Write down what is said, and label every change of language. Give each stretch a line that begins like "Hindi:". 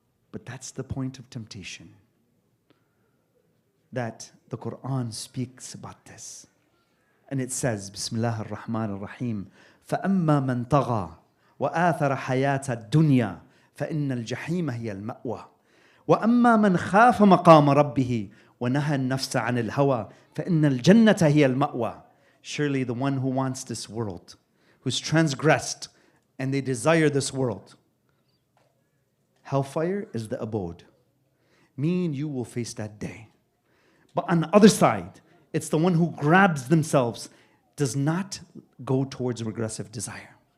English: But that's the point of temptation. That the Quran speaks about this. And it says, Bismillah ar-Rahman ar-Rahim,
Arabic: فَأَمَّا مَنْ طَغَى وَآثَرَ حَيَاةَ الدُّنْيَا فإن الجحيم هي المأوى وأما من خاف مقام ربه ونهى النفس عن الهوى فإن الجنة هي المأوى.
English: Surely the one who wants this world, who's transgressed and they desire this world, hellfire is the abode. Me and you will face that day. But on the other side, it's the one who grabs themselves, does not go towards regressive desire.